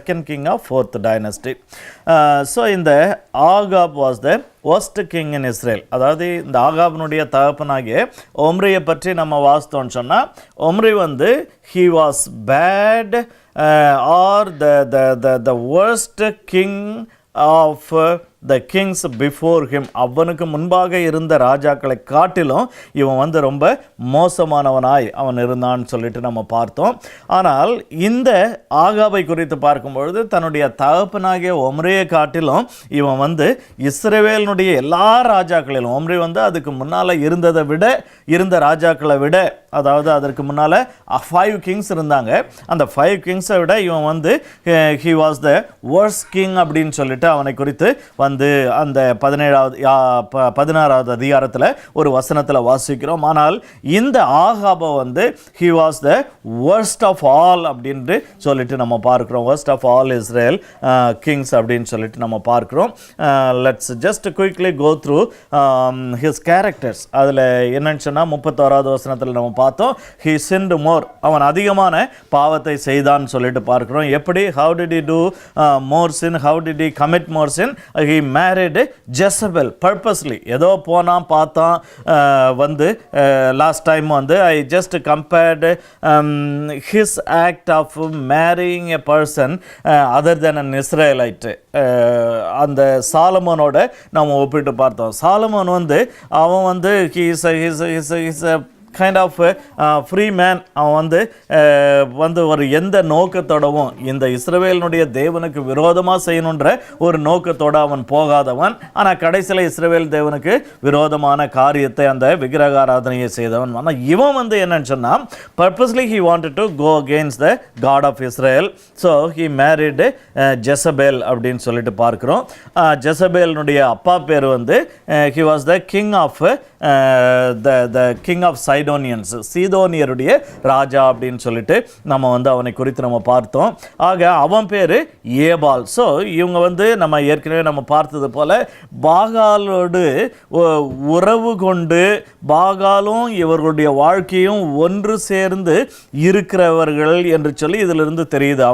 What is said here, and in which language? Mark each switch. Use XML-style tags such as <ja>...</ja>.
<en>second king of 4th dynasty. So in the Agab was the worst king in Israel.</en> <ta>அதாவது இந்த ஆகாபினுடைய தகப்பனாகிய ஒம்ரியை பற்றி நம்ம வாசித்தோம்னு சொன்னால், ஒம்ரி வந்து</ta> <en>he was bad or the worst king of the kings before him.</en> <ta>அவனுக்கு முன்பாக இருந்த ராஜாக்களை காட்டிலும் இவன் வந்து ரொம்ப மோசமானவனாய் அவன் இருந்தான்னு சொல்லிட்டு நம்ம பார்த்தோம். ஆனால் இந்த ஆகாபை குறித்து பார்க்கும்பொழுது தன்னுடைய தகப்பனாகிய ஒம்ரியை காட்டிலும் இவன் வந்து இஸ்ரவேலினுடைய எல்லா ராஜாக்களிலும், ஒம்ரி வந்து அதுக்கு முன்னால் இருந்த ராஜாக்களை விட, அதாவது அதற்கு முன்னால் 5 kings இருந்தாங்க, அந்த 5 kingsஐ விட இவன் வந்து</ta> <en>he was the worst king</en> <ta>அப்படின்னு சொல்லிட்டு அவனை குறித்து வந்து அந்த 16வது அதிகாரத்தில் ஒரு வசனத்தில் வாசிக்கிறோம். ஆனால் இந்த ஆகாபை வந்து</ta> <en>he was the worst of all</en> <ta>அப்படின்னு சொல்லிட்டு நம்ம பார்க்கிறோம்.</ta> <en>worst of all Israel kings</en> <ta>அப்படின்னு சொல்லிட்டு நம்ம பார்க்கிறோம்.</ta> <en>let's just quickly go through his characters.</en> <ta>அதில் என்னன்னு சொன்னால் 31வது வசனத்தில் நம்ம பார்த்தோம்,</ta> <en>he sinned more,</en> <ta>அவன் அதிகமான பாவத்தை செய்தான் சொல்லிட்டு பார்க்கிறோம்.</ta> <en>எப்படி? how did he do more sin? how did he commit more sin? he married Jezebel purposely.</en> <ta>ஏதோ போனான் பார்த்தான் வந்து</ta> <en>Last time வந்து I just compared his act of marrying a person other than an Israelite.</en> <ta>அந்த சாலமோனோட நம்ம ஒப்பிட்டு பார்த்தோம். Solomon வந்து அவன் வந்து</ta> <en>he is a kind of free man.</en> <ta>அவன் வந்து ஒரு எந்த நோக்கத்தோடவும் இந்த இஸ்ரவேலினுடைய தேவனுக்கு விரோதமாக செய்யணுன்ற ஒரு நோக்கத்தோடு அவன் போகாதவன். ஆனால் கடைசியில் இஸ்ரவேல் தேவனுக்கு விரோதமான காரியத்தை, அந்த விக்கிரகாராதனையை செய்தவன். ஆனால் இவன் வந்து என்னன்னு சொன்னால்,</ta> <en>Purposely he wanted to go against the God of Israel. So he married Jezebel</en> <ta>அப்படின்னு சொல்லிட்டு பார்க்கிறோம். ஜெசபேலினுடைய அப்பா பேர் வந்து</ta> <en>he was the king of the king of Sidonians,</en> <ta>சீதோனியருடைய ராஜா அப்படின்னு சொல்லிட்டு நம்ம வந்து அவனை குறித்து நம்ம பார்த்தோம். ஆக அவன் பேர் ஏபால். ஸோ இவங்க வந்து நம்ம ஏற்கனவே நம்ம பார்த்தது போல பாகாலோடு உறவு கொண்டு பாகாலும் இவர்களுடைய வாழ்க்கையும் ஒன்று சேர்ந்து இருக்கிறவர்கள் என்று சொல்லி இதிலிருந்து தெரியுது.</ta>